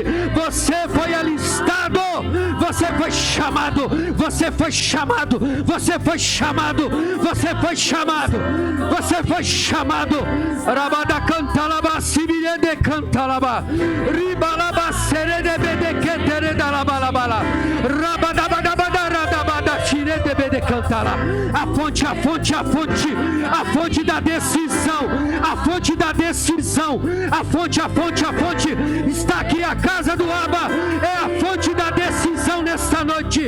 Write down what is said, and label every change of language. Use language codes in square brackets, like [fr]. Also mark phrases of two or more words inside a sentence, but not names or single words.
[pt] Você foi alistado, você foi chamado, você foi chamado, você foi chamado, você foi chamado, você foi chamado. Rabada cantalaba, sibirede cantalaba, ribalaba serede bedeketere dalabalabala, rabada a fonte, a fonte, a fonte, a fonte da decisão, a fonte da decisão, a fonte, a fonte, a fonte, está aqui a casa do Abba, é a fonte da decisão nesta noite.